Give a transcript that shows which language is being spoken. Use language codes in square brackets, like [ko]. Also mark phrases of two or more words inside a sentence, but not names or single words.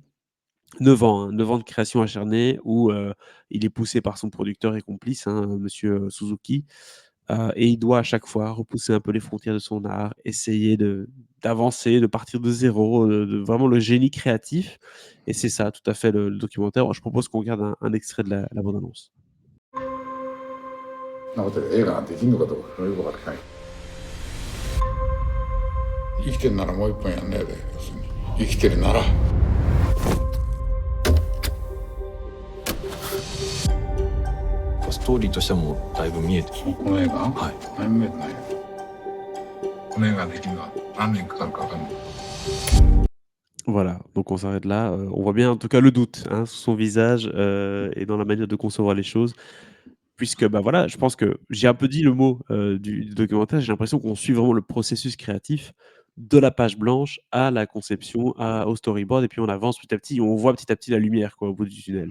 [fr] 9 ans, hein, 9 ans de création acharnée où, il est poussé par son producteur et complice, hein, monsieur, Suzuki, et il doit à chaque fois repousser un peu les frontières de son art, essayer d'avancer, de partir de zéro, de vraiment le génie créatif, et c'est ça tout à fait le documentaire. Alors je propose qu'on regarde un extrait de la bande annonce. [ja] なことで映画ができるのかどうかよくわからない。生きてるならもう一本やんねえで、要するに生きてるなら。ストーリーとしてはもうだいぶ見えてる。この映画、はい。何も見えてないよ。この映画ができるのは何年かかるかわかんない。 [fr] Voilà, donc on s'arrête là, on voit bien en tout cas le doute, hein, sur son visage, et dans la manière de concevoir les choses. Puisque, voilà, je pense que j'ai un peu dit le mot, du documentaire, j'ai l'impression qu'on suit vraiment le processus créatif de la page blanche à la conception, au storyboard, et puis on avance petit à petit, on voit petit à petit la lumière, quoi, au bout du tunnel.